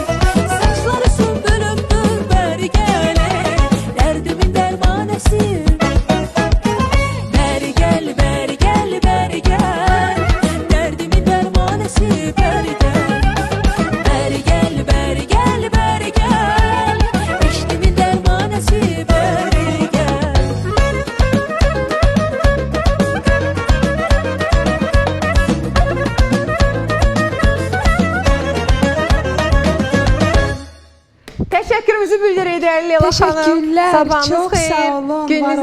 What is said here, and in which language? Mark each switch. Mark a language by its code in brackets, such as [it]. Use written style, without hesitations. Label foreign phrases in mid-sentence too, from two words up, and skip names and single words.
[tr] Saçları sümbülümdür ver gel, derdimin dermanesi. Ver gel, ver gel, ver gel, derdimin dermanesi ver gel. Ver gel, ver gel, ver gel, eşkimin dermanesi ver gel. [az] Təşəkkürümüzü bildiririk dəyərli Leyla xanım. Təşəkkürlər, Sabahınız çox xeyir, sağ olun, gününüz